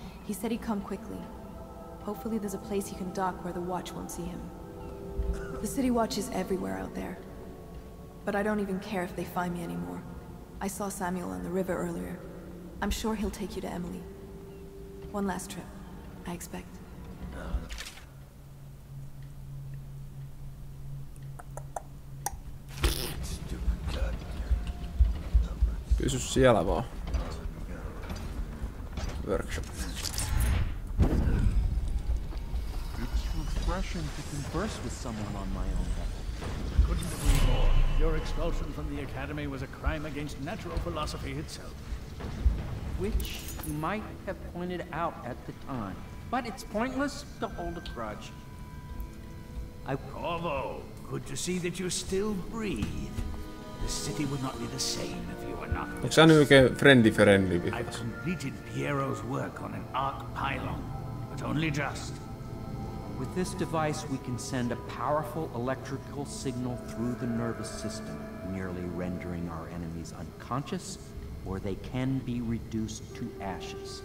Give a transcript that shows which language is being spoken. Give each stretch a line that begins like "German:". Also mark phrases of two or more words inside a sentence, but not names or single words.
English: He said he'd come quickly. Hopefully there's a place he can dock where the Watch won't see him. The City Watch is everywhere out there. But I don't even care if they find me anymore. I saw Samuel on the river earlier. I'm sure he'll take you to Emily. One last trip, I expect.
Finnish: Pysy siellä vaan.
English: Workshop. It's refreshing to converse with someone on my own level. Couldn't agree more. Your expulsion from the Academy was a crime against natural philosophy itself. Which you might have pointed out at the time. But it's pointless to hold a grudge. Corvo, good to see that you still breathe. The city would not be the same if you were not.
Finnish: Onks sä nyt oikein friendly
English: I've
Finnish: vihas?
English: completed Piero's work on an arc pylon, but only just. With this device, we can send a powerful electrical signal through the nervous system, nearly rendering our enemies unconscious, or they can be reduced to ashes.